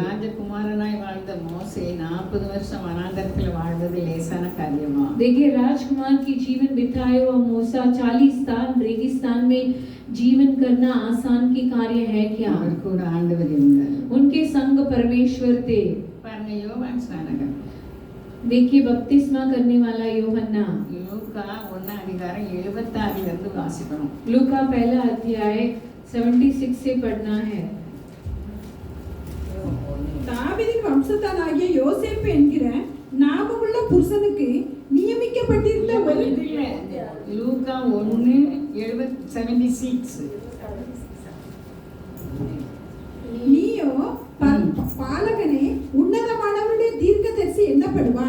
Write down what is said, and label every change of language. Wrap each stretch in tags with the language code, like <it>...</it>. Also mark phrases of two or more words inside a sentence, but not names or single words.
<ta>ராஜகுமாரனாய் வாழ்ந்த மோசே 40 வருஷம் வனாந்தரத்தில் வாழ்ந்தது லேசான காரியமா?</ta> <hi>देखिए राजकुमार की जीवन बिताए हुआ मूसा 40 साल रेगिस्तान में जीवन करना आसान की कार्य है क्या?</hi> <ta>அவருக்கு ஒரு ஆண்டவர் இருந்தார்.</ta> <hi>उनके संग परमेश्वर थे।</hi> <ta>பாருங்க, யோவான் ஸ்நானகன்</ta> <hi>देखिए बपतिस्मा करने वाला यूहन्ना।</hi> <ta>லூக்கா 1 அதிகாரம் 76 இருந்து வாசிக்கணும்.</ta> <hi>लूका पहला अध्याय 76 से पढ़ना है।</hi> <ta>தாவீதின் வம்சத்தானாகிய யோசேப்பு என்கிற நாமமுள்ள புருஷனுக்கு நியமிக்கப்பட்டிருந்த ஒரு லூக்கா 1:76. நீயோ பாலகனே உன்னதமானவருடைய தீர்க்கதரிசி எண்ணப்படுவாய்.</ta>